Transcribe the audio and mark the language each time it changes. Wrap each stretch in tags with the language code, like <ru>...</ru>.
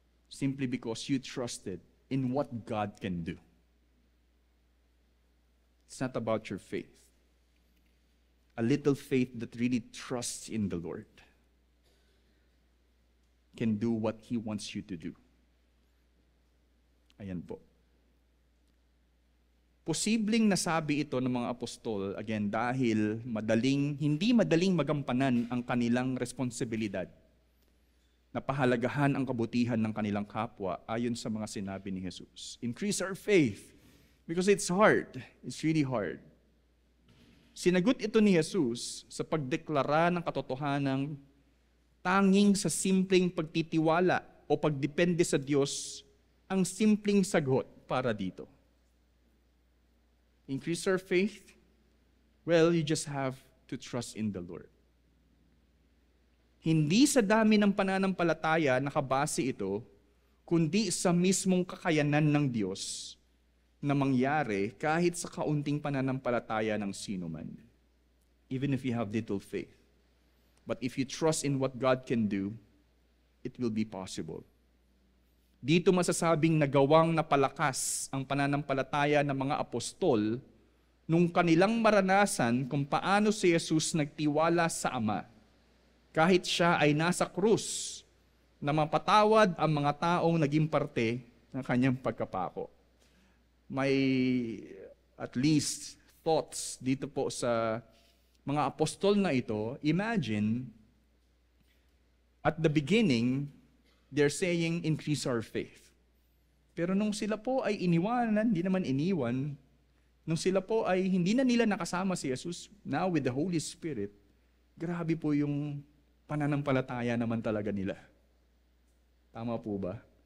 <en>Simply because you trusted in what God can do. It's not about your faith. A little faith that really trusts in the Lord can do what He wants you to do.</en> <tl>Ayan po. Posibleng nasabi ito ng mga apostol, again, dahil hindi madaling magampanan ang kanilang responsibilidad na pahalagahan ang kabutihan ng kanilang kapwa ayon sa mga sinabi ni Jesus.</tl> <en>Increase our faith because it's hard. It's really hard.</en> <tl>Sinagot ito ni Jesus sa pagdeklara ng katotohanan tanging sa simpleng pagtitiwala o pagdepende sa Diyos ang simpleng sagot para dito.</tl> <en>Increase our faith? Well, you just have to trust in the Lord.</en> <tl>Hindi sa dami ng pananampalataya nakabase ito, kundi sa mismong kakayanan ng Diyos na mangyari kahit sa kaunting pananampalataya ng sino man.</tl> <en>Even if you have little faith. But if you trust in what God can do, it will be possible.</en> <tl>Dito masasabing nagawang napalakas ang pananampalataya ng mga apostol nung kanilang maranasan kung paano si Jesus nagtiwala sa Ama kahit siya ay nasa krus na mapatawad ang mga taong naging parte ng kanyang pagkapako. May</tl> <en>at least thoughts</en> <tl>dito po sa mga apostol na ito.</tl> <en>Imagine, at the beginning, they're saying, increase our faith.</en> <tl>Pero nung sila po ay iniwanan, hindi naman iniwan, nung sila po ay hindi na nila nakasama si Jesus,</tl> <en>now with the Holy Spirit,</en> <tl>grabe po yung pananampalataya naman talaga nila. Tama po ba?</tl>